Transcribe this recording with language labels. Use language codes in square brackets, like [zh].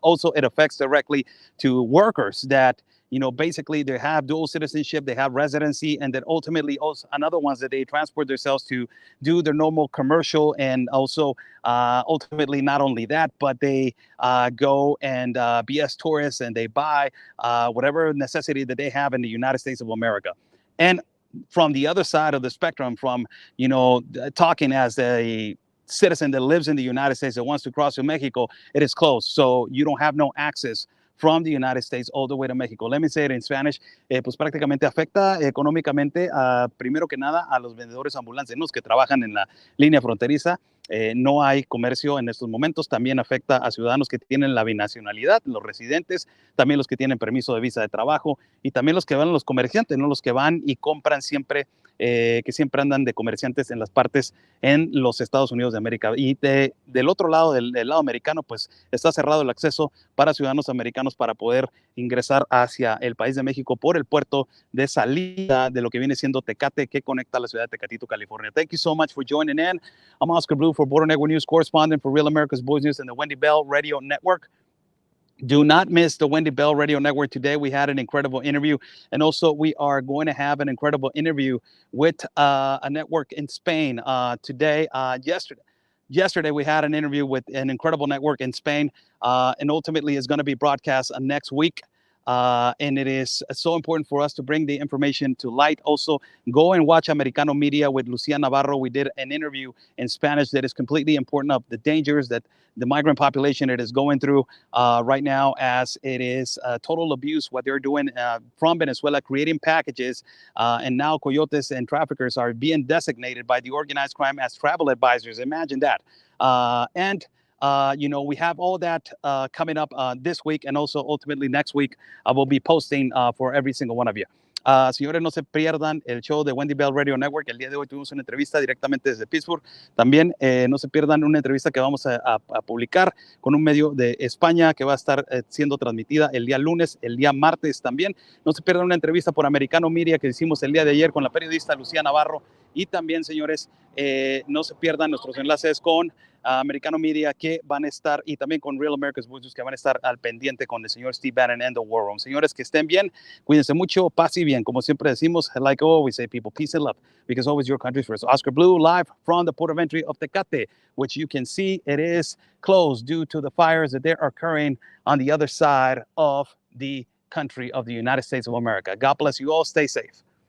[en] Also, it affects directly to workers that, basically they have dual citizenship, they have residency, and then ultimately also another ones that they transport themselves to do their normal commercial, and also ultimately not only that, but they go and be as tourists, and they buy whatever necessity that they have in the United States of America. And from the other side of the spectrum, from, talking as a citizen that lives in the United States that wants to cross to Mexico, it is closed. So you don't have no access from the United States all the way to Mexico. Let me say it in Spanish. [es] Pues prácticamente afecta económicamente, primero que nada, a los vendedores ambulantes, los que trabajan en la línea fronteriza. No hay comercio en estos momentos. También afecta a ciudadanos que tienen la binacionalidad, los residentes, también los que tienen permiso de visa de trabajo, y también los que van, los comerciantes, ¿no? Los que van y compran siempre, que siempre andan de comerciantes en las partes en los Estados Unidos de América. Y del otro lado, del lado americano, pues está cerrado el acceso para ciudadanos americanos para poder ingresar hacia el país de México por el puerto de salida de lo que viene siendo Tecate, que conecta a la ciudad de Tecatito, California. [en] Thank you so much for joining in. I'm Oscar Blue, for Border Network News correspondent for Real America's Boys News and the Wendy Bell Radio Network. Do not miss the Wendy Bell Radio Network. Today we had an incredible interview, and also we are going to have an incredible interview with a network in Spain today. Yesterday we had an interview with an incredible network in Spain, and ultimately is going to be broadcast next week. And it is so important for us to bring the information to light. Also, go and watch Americano Media with Lucia Navarro. We did an interview in Spanish that is completely important of the dangers that the migrant population it is going through right now, as it is total abuse, what they're doing from Venezuela, creating packages. And now coyotes and traffickers are being designated by the organized crime as travel advisors. Imagine that. And You know, we have all that coming up this week, and also ultimately next week I will be posting for every single one of you. [es] Señores, no se pierdan el show de Wendy Bell Radio Network. El día de hoy tuvimos una entrevista directamente desde Pittsburgh. También no se pierdan una entrevista que vamos a publicar con un medio de España que va a estar siendo transmitida el día lunes, el día martes también. No se pierdan una entrevista por Americano Media que hicimos el día de ayer con la periodista Lucía Navarro. Y también, señores, no se pierdan nuestros enlaces con Americano Media que van a estar, y también con Real America's Voices que van a estar al pendiente con el señor Steve Bannon and the War Room. Señores, que estén bien, cuídense mucho, paz y bien. Como siempre decimos, [en] like always say, people, peace and love, because always your country's first. Oscar Blue, live from the port of entry of Tecate, which you can see it is closed due to the fires that are occurring on the other side of the country of the United States of America. God bless you all. Stay safe.